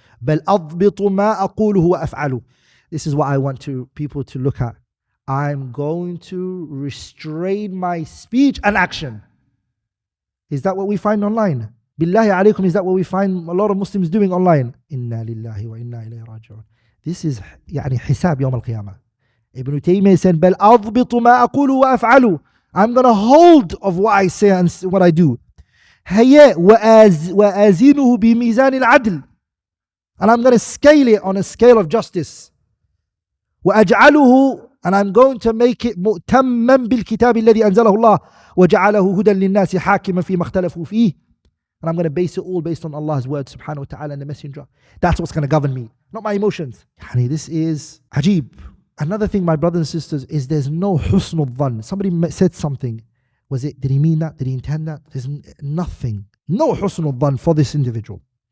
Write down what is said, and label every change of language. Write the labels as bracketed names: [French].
[Arabic] بل أضبط ما أقوله وأفعله. [English] This is what I want people to look at. I'm going to restrain my speech and action. Is that what we find online? Billahi alaykum, is that what we find a lot of Muslims doing online? Inna lillahi wa inna ilayhi raji'un. This is [Arabic] يعني حساب يوم القيامة. [English] Ibn Taymiyyah said, [Arabic] بل أضبط ما أقوله وأفعله. [English] I'm going to hold of what I say and what I do. [Arabic] هيا وأزينه بميزان العدل. [English] And I'm going to scale it on a scale of justice. [Arabic] وأجعله, [English] and I'm going to make it [Arabic] مؤتما بالكتاب الذي أنزله الله وجعله هدى للناس حاكما فيما اختلفوا فيه. [English] And I'm going to base it all based on Allah's word subhanahu wa ta'ala and the messenger. That's what's going to govern me, not my emotions. This is ajib. Another thing, my brothers and sisters, is there's no husnul dhann. Somebody said something. Did he mean that? Did he intend that? There's nothing. No husnul dhann for this individual.